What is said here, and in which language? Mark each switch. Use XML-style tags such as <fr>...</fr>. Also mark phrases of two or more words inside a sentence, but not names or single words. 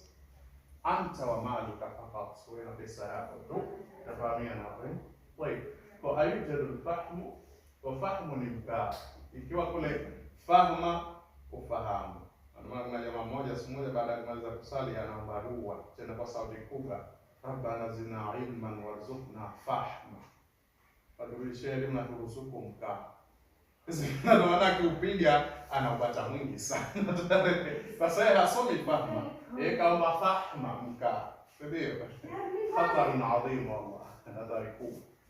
<ar>أنت ومالك فقط,</ar> <sw>wewe na pesa yako tu. Tafahamiana hapo, eh? Kwa</sw> <ar>أيوجد الفهم,</ar> <sw>kwa fahmu ni mkaa. Ikiwa kule fahma, ufahamu. Ndio kuna jamaa mmoja siku moja baada ya kumaliza kusali anaomba dua tena kwa sauti kubwa,</sw> <ar>ربنا زدنا علما وارزقنا فهما.</ar> <sw>Padurishie elimu na turuzuku mkaa. Ndio maana akiupiga anaupata mwingi sana. Sasa yeye hasomi fahma. Yeye kaomba fahma mkaa. Ndio. Hatari</sw> <ar>عظيم والله.</ar> <sw>Hatari kubwa.</sw>